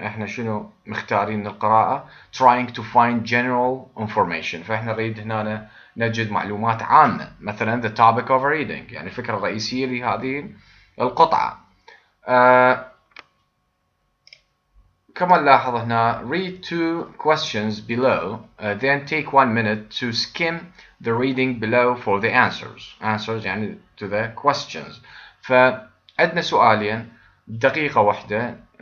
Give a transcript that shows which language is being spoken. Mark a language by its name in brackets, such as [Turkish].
[Arabic] احنا شنو مختارين من القراءة؟ [English] trying to find general information، [Arabic] فاحنا نريد هنا نجد معلومات عامة، مثلا [English] the topic of reading، [Arabic] يعني الفكرة الرئيسية لهذه القطعة. كما نلاحظ هنا [English] read two questions below, then take 1 minute to skim the reading below for the answers يعني to the questions. [Arabic] فعندنا سؤالين، دقيقة واحدة.